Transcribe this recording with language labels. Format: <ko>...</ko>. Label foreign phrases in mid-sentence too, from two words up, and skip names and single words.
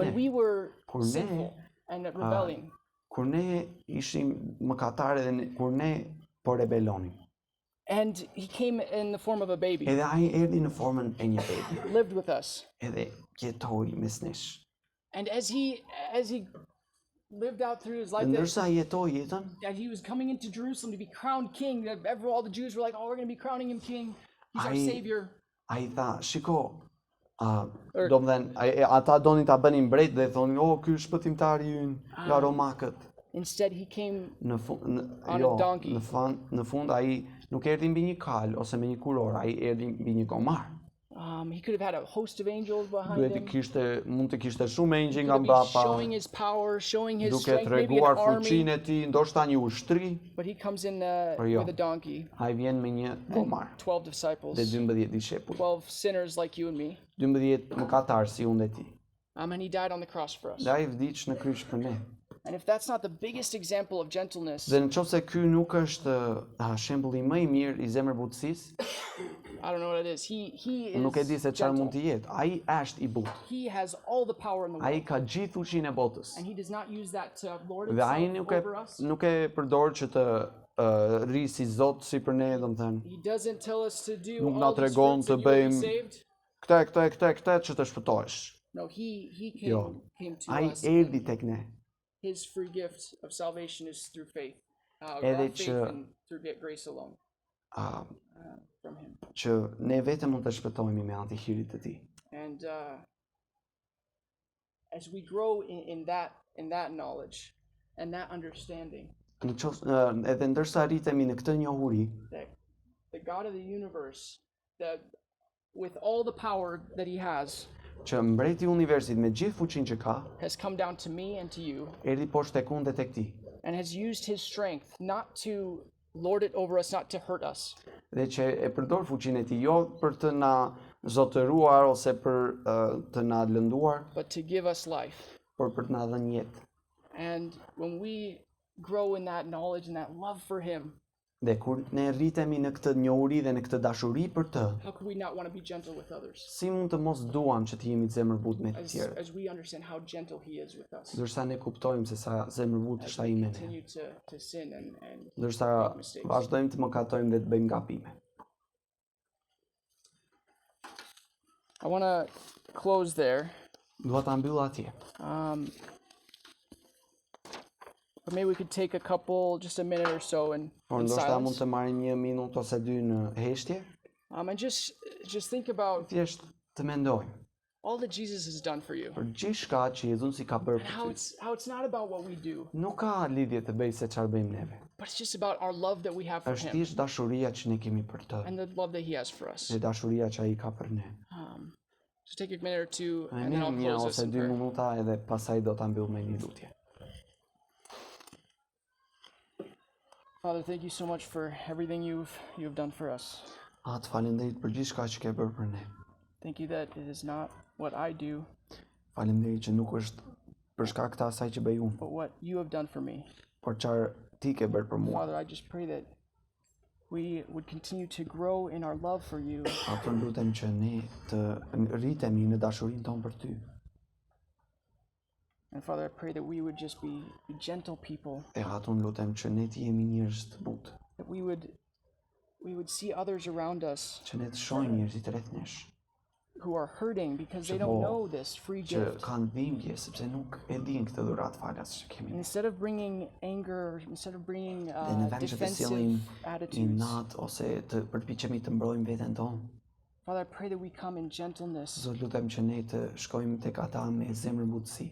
<en>when</en> <sq>ne.</sq> <en>we were</en> <sq>Kur ne</sq> <en>sinful and rebelling.</en> <sq>Kur ne ishim mëkatare dhe kur ne po rebelonim.</sq> <en>And He came in the form of a baby,</en> <sq>Edhe ai erdhi në formën e një bebi.</sq> <en>lived with us.</en> <sq>Edhe jetoi mes nesh.</sq> <en>And as he lived out through his life,</en> <sq>Ndërsa jetoi jetën,</sq> <en>that he was coming into Jerusalem to be crowned king, that all the Jews were like, "Oh, we're going to be crowning him king. He's our savior."</en> <sq>ai tha, shiko, do më thënë, ata donin ta bënin mbret dhe thonin, ky është shpëtimtari ynë nga romakët.</sq> <en>Instead, he came</en> <sq>Në fund,</sq> <en>on a donkey.</en> <sq>në fund ai nuk erdhi mbi një kal ose me një kuror, ai erdhi mbi një gomar.</sq> <en>he could have had a host of angels behind</en> <sq>Duhet</sq> <en>him.</en> <sq>mund të kishte shumë engjëj</sq> <en>He</en> <sq>nga</sq> <en>could be</en> <sq>mbrapa,</sq> <en>showing his power, showing his</en> <sq>duke</sq> <en>strength, maybe an</en> <sq>treguar</sq> <en>army.</en> <sq>fuqinë e tij, ndoshta një ushtri.</sq> <en>But he comes in</en> <sq>jo.</sq> <en>with a donkey.</en> <sq>Ai vjen me një gomar</sq> <en>12 disciples,</en> <sq>dhe 12 dishepull.</sq> <en>12 sinners like you and me.</en> <sq>12 mëkatar si unë dhe ti.</sq> <en>And he died on the cross for us.</en> <sq>Dhe ai vdiq në kryq për ne.</sq> <en>And if that's not the biggest example of gentleness,</en> <sq>Dhe nëse ky nuk është shembulli më I mirë I zemërbutësisë,</sq> <en>I don't know what it is. He is</en> <sq>nuk e di se çfarë mund</sq> <en>gentle.</en> <sq>të jetë. Ai është I butë.</sq> <en>He has all the power in the</en> <sq>Ai</sq> <en>world.</en> <sq>ka gjithë fuqinë e botës.</sq> <en>And he does not use that to lord</en> <sq>Dhe ai</sq> <en>himself over us.</en> <sq>nuk e përdor që të rri si Zot si për ne, domethënë.</sq> <en>He doesn't tell us to do</en> <sq>Nuk na</sq> <en>all these</en> <sq>tregon</sq> <en>fruits</en> <sq>të</sq> <en>and you will be</en> <sq>bëjmë</sq> <en>saved.</en> <sq>Këtë që të shpëtohesh.</sq> <en>No, he</en> <sq>Jo.</sq> <en>came to</en> <sq>Ai</sq> <en>us.</en> <sq>erdhi tek ne.</sq> <en>His free gift of salvation is through faith.</en> <sq>Edhe</sq> <en>Our faith</en> <sq>që-</sq> <en>and through grace alone from him.</en> <sq>Që ne vetëm mund të shpëtohemi me anë të hirit të tij.</sq> <en>And as we grow in that knowledge and that understanding,</en> <sq>Edhe ndërsa rritemi në këtë njohuri,</sq> <en>that the God of the universe, that with all the power that he has</en> <sq>që mbreti I universit me gjithë fuqinë që ka,</sq> <en>has come down to me and to you</en> <sq>erdhi poshtë tek unë dhe tek ti.</sq> <en>and has used his strength not to lord it over us, not to hurt us,</en> <sq>Dhe që e përdor fuqinë e tij jo për të na zotëruar ose për të na lënduar,</sq> <en>but to give us life.</en> <sq>por për të na dhënë jetë.</sq> <en>And when we grow in that knowledge and that love for him,</en> <sq>Dhe kur ne rritemi në këtë njohuri dhe në këtë dashuri për të,</sq> <en>how could we not want to be gentle with others</en> <sq>si mund të mos duam që të jemi të zemërbut me të tjerë?</sq> <en>as we understand how gentle he is with us?</en> <sq>Ndërsa ne kuptojmë se sa zemërbut është ai me ne.</sq> <en>Continue to sin and</en> <sq>Ndërsa vazhdojmë të mëkatojmë dhe të bëjmë gabime.</sq> <en>I want to close there.</en> <sq>Dua ta mbyll atje.</sq> <en>But maybe we could take a couple, just a minute or so in</en> <sq>Ndoshta mund</sq> <en>silence.</en> <sq>të marrim 1 minutë ose 2 në heshtje.</sq> <en>And just think about</en> <sq>Thjesht të mendojmë</sq> <en>all that Jesus has done for you.</en> <sq>për gjithçka që Jezusi ka bërë</sq> <en>And</en> <sq>për ty.</sq> <en>how it's not about what we do,</en> <sq>Nuk ka lidhje të bëjë se çfarë bëjmë neve.</sq> <en>but it's just about our love that we have for</en> <sq>Është</sq> <en>him</en> <sq>thjesht dashuria që ne kemi për të.</sq> <en>and the love that he has for us.</en> <sq>Dhe dashuria që ai ka për ne.</sq> <en>Just take a minute or two,</en> <sq>Ai</sq> <en>and then I'll</en> <sq>një</sq> <en>close this</en> <sq>ose</sq> <en>in 2 prayer.</en> <sq>minuta edhe pasaj do ta mbyll me një lutje.</sq> <en>Father, thank you so much for everything you've done for us.</en> <sq>Të faleminderit për gjithçka që ke bërë për ne.</sq> <en>Thank you that it is not what I do,</en> <sq>Faleminderit që nuk është për shkak të asaj që bëj unë,</sq> <en>but what you have done for me.</en> <sq>por çfarë ti ke bërë për mua.</sq> <en>Father, I just pray that we would continue to grow in our love for you,</en> <sq>Ato lutem që ne të rritemi në dashurinë tonë për ty.</sq> <en>and Father, I pray that we would just be gentle people,</en> <sq>E ato lutem që ne të jemi njerëz të butë,</sq> <en>that we would see others around us</en> <sq>që ne të shohim njerëzit rreth nesh,</sq> <en>who are hurting because they don't know this free</en> <sq>që</sq> <en>gift.</en> <sq>kanë dhimbje sepse nuk e dinë këtë dhuratë falas që kemi.</sq> <en>Instead of bringing anger, instead of bringing</en> <sq>Dhe në vend që të sillim</sq> <en>defensive attitudes,</en> <sq>inat ose të përpiqemi të mbrojmë veten tonë,</sq> <en>Father, I pray that we come in gentleness,</en> <sq>Zot lutem që ne të shkojmë tek ata me zemërbutësi,</sq>